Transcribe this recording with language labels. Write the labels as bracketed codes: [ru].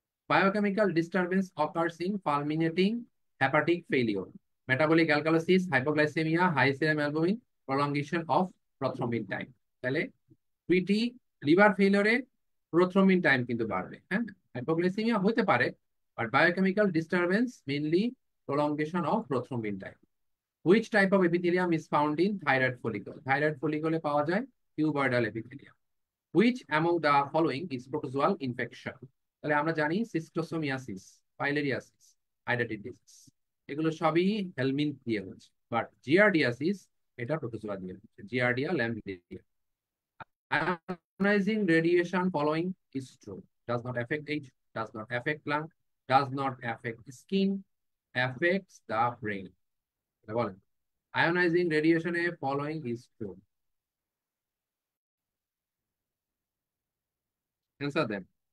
[en] Biochemical disturbance occurs in fulminating hepatic failure, metabolic alkalosis, hypoglycaemia, high serum albumin, prolongation of prothrombin time. [bn] তাহলে PT liver ফেলিওরে প্রথ্রোম্বিন time কিন্তু বাড়বে। হ্যাঁ, hypoglycaemia হতে পারে, but biochemical disturbance mainly prolongation of প্রথ্রোম্বিন time. [en] Which type of epithelium is found in thyroid follicle? Thyroid follicle [bn] পাওয়া যায় [en] cuboidal epithelium. Which among the following is protozoal infection? [bn] তাহলে আমরা জানি সিস্টোসোমিয়াসিস, পাইলেরিয়াসিস, হাইডাটিডিস, এগুলো সবই হেলমিন্থ দিয়ে হচ্ছে, বাট জিয়ারডিয়াসিস এটা প্রোটোজোয়া দিয়ে হচ্ছে, giardia ল্যাম্বিলিয়া। [en] Ionizing radiation following is true. Does not affect age, does not affect lung, does not affect skin, affects the brain. বলেন, ionizing রেডিয়েশনে following is true. [bn] Answer then.